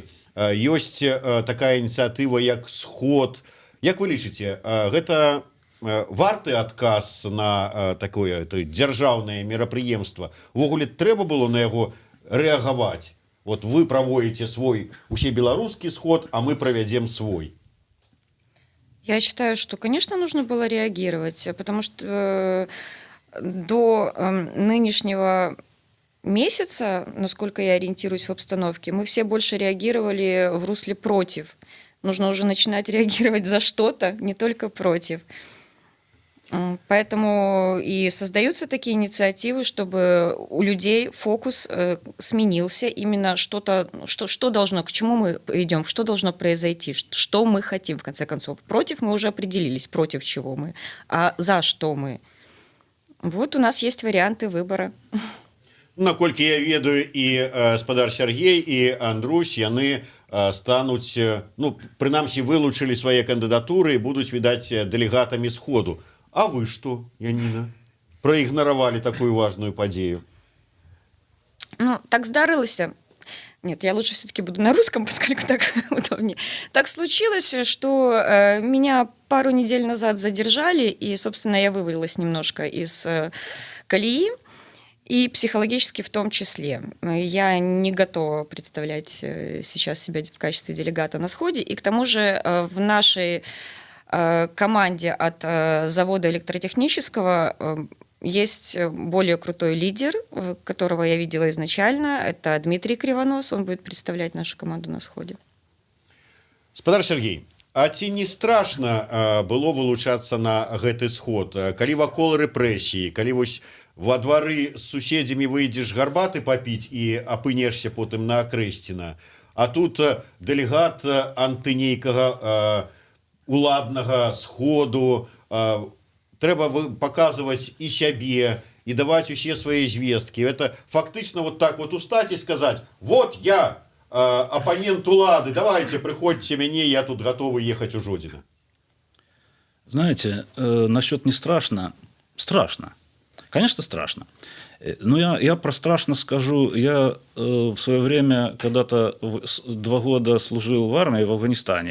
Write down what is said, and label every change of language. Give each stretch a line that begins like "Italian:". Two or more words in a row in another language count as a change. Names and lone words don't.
Belarusian: Ёсць такая ініцыятыва, як Сход. Як вы лічыце, гэта варты адказ на такое дзяржаўнае мерапрыемства? Увогуле трэба было на яго рэагаваць?
Russian: Вот вы праводите свой
Belarusian: усебеларускі сход,
Russian: а мы проведем свой. Я считаю, что, конечно, нужно было реагировать, потому что до нынешнего месяца, насколько я ориентируюсь в обстановке, мы все больше реагировали в русле против. Нужно уже начинать реагировать за что-то, не только против. Поэтому и создаются такие инициативы, чтобы у людей фокус сменился именно что-то, что должно, к чему мы идем, что должно произойти, что мы хотим, в конце концов. Против мы уже определились, против чего мы, а за что мы. Вот у нас есть варианты выбора.
Belarusian: Наколькі я ведаю, і гаспадар Сергей, і Андрусь, яны стануць, ну, прынамсі, вылучылі свае кандыдатуры і будуць, відаць, дэлегатамі сходу.
Russian: А вы что, Яніна? Проигноровали такую важную подею?
Belarusian: Ну, так здарылася.
Russian: Нет, я лучше все-таки буду на русском, поскольку так удобнее. Так случилось, что меня пару недель назад задержали, и, собственно, я вывалилась немножко из колеи. и психологически в том числе. Я не готова представлять сейчас себя в качестве делегата на сходе, и к тому же в нашей команде от завода электротехнического есть более крутой лидер, которого я видела изначально, это Дмитрий Кривонос, он будет представлять нашу команду на сходе.
Belarusian: Спадар Сергей, а ці не страшна было вылучацца на гэты сход, калі вакол рэпрэсіі, калі вось во двары з суседзямі выйдзеш гарбаты папіць і апынешся потым на Акрэсціна, а тут дэлегат антынейкага уладнага сходу, трэба паказваць і сябе, і даваць усе свае звесткі. Это фактычна вот так вот устаць і сказаць: вот я оппонент улады,
Russian: давайте, приходите мне, я тут готовы ехать у Жодина. Знаете, насчет не страшно. Страшно. Конечно, страшно. Но я про страшно скажу. Я в свое время когда-то 2 года служил в армии в Афганистане.